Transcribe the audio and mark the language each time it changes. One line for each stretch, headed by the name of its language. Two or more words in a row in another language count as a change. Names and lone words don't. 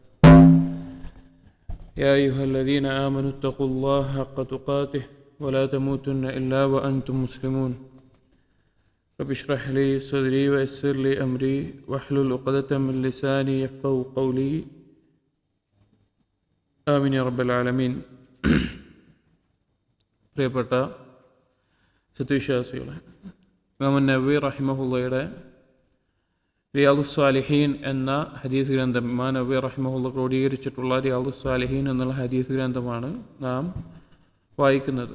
Arabic: يا أيها الذين آمنوا اتقوا الله حق تقاته ولا تموتن إلا وأنتم مسلمون. رب اشرح لي صدري ويسر لي أمري واحلل عقدة من لساني يفقهوا قولي آمين يا رب العالمين.
Malayalam: പ്രിയപ്പെട്ട സത്യവിശ്വാസികളെ, ഇമാം നവവി റഹിമഹുള്ളയുടെ റിയാദുസ് സാലിഹീൻ എന്ന ഹദീസ് ഗ്രന്ഥം, ഇമാം നവവി റഹിമഹുള്ള ക്രോഡീകരിച്ചിട്ടുള്ള റിയാദുസ് സാലിഹീൻ എന്നുള്ള ഹദീസ് ഗ്രന്ഥമാണ് നാം വായിക്കുന്നത്.